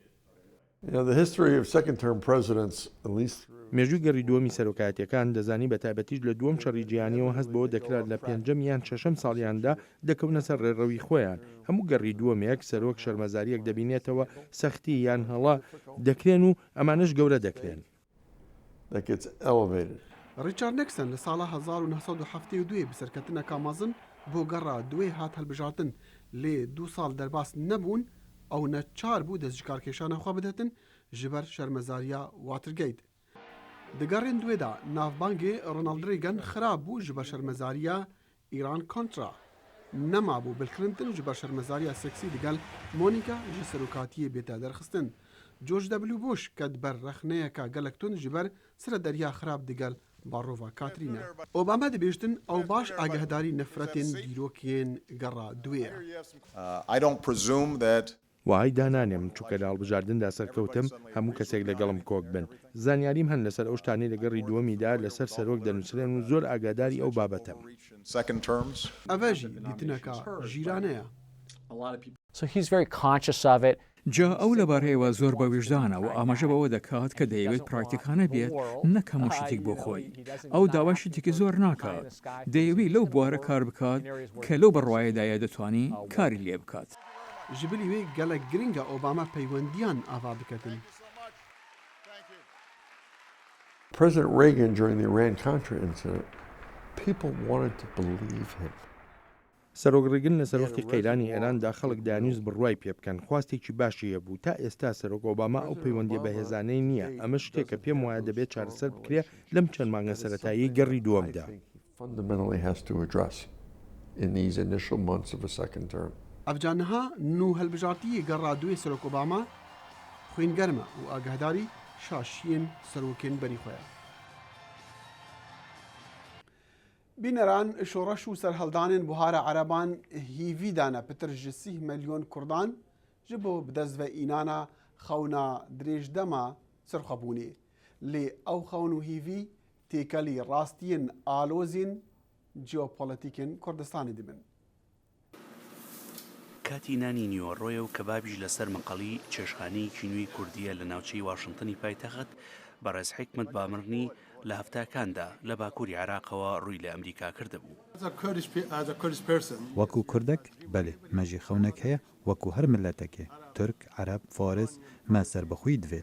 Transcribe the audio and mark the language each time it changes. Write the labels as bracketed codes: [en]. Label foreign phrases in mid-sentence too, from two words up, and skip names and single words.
[ckb] مێژووی گەڕی دووەمی سەرۆکاتیەکان دەزانی بە تایبەتیش لە دووەم شەڕی جیهانیەوە هەست بەوە دەکرات لە پێنجەم یان شەشەم ساڵیاندا دەکەونە سەر ڕێڕەوی خۆیان هەموو گەڕی دووەمێک سەرۆک شەرمەزاریەک دەبینێتەوە سەختی یان هەڵا دەکرێن و ئەمانش گەورە دەکرێن. [ku] ریچارد نیکسن لە ساڵە 1972 بسەرکەتنەکە مەزن بۆ گەڕا دوێ هات هەلبژاتن لێ 2 ساڵ دەرباس نەبوون ئەو نەچار بوو دەست کارکێشانە خوا بدەتن ji ber şermezariya Watergate. Di gerên duê de navbangê Ronald Reagan xirab bû ji ber şermezariya Îran-Kontra. نەمابوو بیل کلینتن ji ber şermezariya seksî digal Monika ji serokatiyê bête derxistin. George W. Bush ket ber rexneyeka gelek tund ji ber sira deriya xirab digal barova Katrîna. Obama dibêjtin ew baş agehdarî nefretên dîrokên gera duê ye. [en] I don't presume that [ckb] وای دانانێم چووکە لە هەڵبژاردندا سەرکەوتم هەموو کەسێک لەگەڵم کۆک بن زانیاریم هەن لەسەر ئەو شتانەی لەگەڕی دووەمیدا لەسەر سەرۆک دەنووسرێن و زۆر ئاگاداری ئەو بابەتەم. [en] second terms. [ku] Ev jî dîtineka jîrane ye. [en] So he's very conscious of it. [ckb] جا ئەو لەبارەیەوە زۆر بە ویژدانە و ئاماژە بەوە دەکات کە دەیەوێت پراکتیکانە بێت نەک هەموو شتێک بۆ خۆی ئەو داوای شتێکی زۆر ناکات دەیەوێت لەو بوارە کار بکات کە لەو بڕواایەدایە دەتوانی کاری لێ بکات. [ku] Ji bilî wê gelek giring e Obama peywendiyan ava biketin. [en] President Reagan, during the Iran-Contra incident, people wanted to believe him. [ckb] سەرۆکڕێگرن لە سەرۆکی قەیرانی ئێراندا خەڵک دانویست بڕوای پێ بکەن خواستێکی باشیە بوو تا ئێستا سەرۆک ئۆباما ئەو پەیوەندیە بەهێزانەی نییە ئەمە شتێکە پێم وایە دەبێت چارەسەر بکرێ لەم چەند مانگە سەرەتایی گەڕی دووەمدا. [en] Fundamentally has to address in these initial months of a second term. [ku] Evcaniha nû helbijartiyê gera duê serok Obama xwîngerm e û agehdarî şaşiyên serokên berî xwe ye. Bîneran şoreş û serheldanên buhara Ereban hîvî dane pitir ji 30 milyon Kurdan ji bo bidezveînana xewna dirêjdema sirxwebûnê. Lê ew xewn û hîvî têkelî rastiyên alozên jeopolîtîkên Kurdistanê dibin. [ckb] کاتی نانی نیوەڕۆیە و کەبابیش لەسەر مەقەڵی چێشخانەیەکی نوێی کوردیە لە ناوچەی واشنگتنی پایتەخت بەڕێز حکمت بامڕنی لە هەفتاکاندا لە باکووری عێراقەوە ڕووی لە ئەمریکا کردهبوو. وەکو کوردێک بەێ مەژی خەونێک هەیە وەکو هەر ملەتێکێ تورک عەرەب فارس مە سەربەخۆی دەوێت.